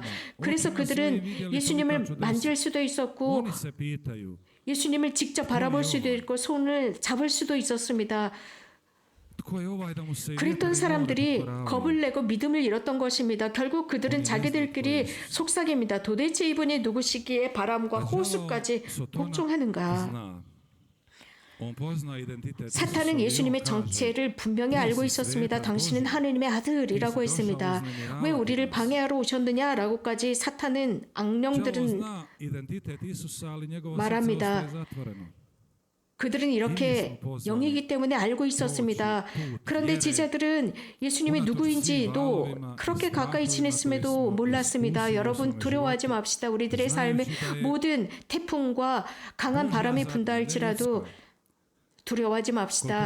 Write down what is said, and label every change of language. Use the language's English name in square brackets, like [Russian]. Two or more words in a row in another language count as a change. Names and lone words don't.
[Korean] 그래서 그들은 예수님을 만질 수도 있었고 예수님을 직접 바라볼 수도 있고 손을 잡을 수도 있었습니다. 그랬던 사람들이 겁을 내고 믿음을 잃었던 것입니다. 결국 그들은 자기들끼리 속삭입니다. 도대체 이분이 누구시기에 바람과 호수까지 복종하는가? [Croatian] On pozna identitet [Korean] 사탄은 [Croatian] Isusa i [Korean] 예수님의 [Croatian] on kaže, [Korean] 정체를 분명히 알고 있었습니다. 당신은 하느님의 아들이라고 했습니다. 왜 우리를 방해하러 오셨느냐라고까지 사탄은 [Croatian] đavo [Korean] 악령들은 [Croatian] zna identitet Isusa, ali njegovo [Korean] 말합니다. [Croatian] srce ostaje zatvoreno. [Korean] 그들은 이렇게 영이기 때문에 알고 있었습니다. 그런데 제자들은 예수님이 누구인지도 그렇게 가까이 지냈음에도 몰랐습니다. 여러분 두려워하지 맙시다. 우리들의 삶에 모든 태풍과 강한 바람이 분다 할지라도 두려워하지 맙시다.